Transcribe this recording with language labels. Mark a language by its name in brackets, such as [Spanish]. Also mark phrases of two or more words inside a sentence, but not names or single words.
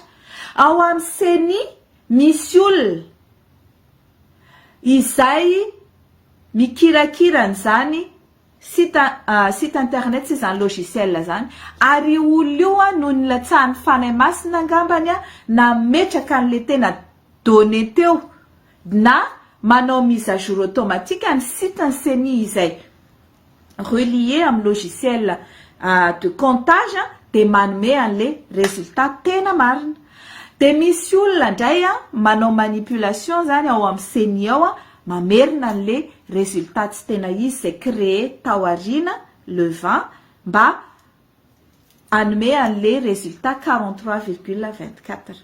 [Malagasy] Ao amin'ny CENI misy olona izay mikirakira n'izany [French] site internet [Malagasy] sy izany logiciel zany, ary olona io no nilatsahany fanahy masina angambany na metraka an'le tena donné teo na manao [French] mise à jour automatique [Malagasy] ny site ny CENI izay relié amin'ny [French] logiciel de comptage [Malagasy] de manome an'le résultat tena marina. De misy olona ndray manao manipulation zany ao amin'ny CENI ao mamerina an'le résultat tsy tena izy zay créé tao arina le 20 mba anome an'le résultat 43,24.